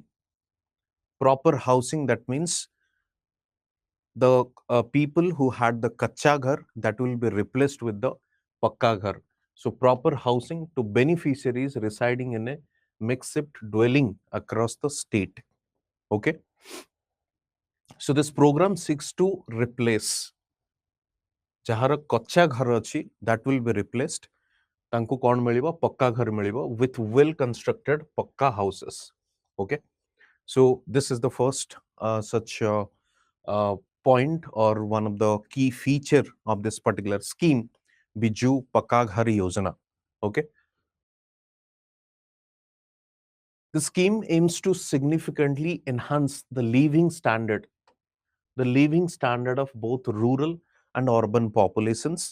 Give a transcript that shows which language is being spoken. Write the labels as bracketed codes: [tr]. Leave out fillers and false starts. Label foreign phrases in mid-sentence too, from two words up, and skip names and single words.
[en] Proper housing, that means the people who had the [or] କଚ୍ଚା ଘର, [en] that will be replaced with the [or] ପକ୍କା ଘର. [en] So proper housing to beneficiaries residing in a makeshift dwelling across the state. Okay. So this program seeks to replace [or] ଯାହାର କଚ୍ଚା ଘର ଅଛି [en] that will be replaced. [or] ତାଙ୍କୁ କ'ଣ ମିଳିବ? ପକ୍କା ଘର ମିଳିବ [en] with well constructed ପକ୍କା houses. Okay, so this is the first such point or one of the key feature of this particular scheme, Biju Pakka Ghar Yojana. Okay, the scheme aims to significantly enhance the living standard of both rural and urban populations.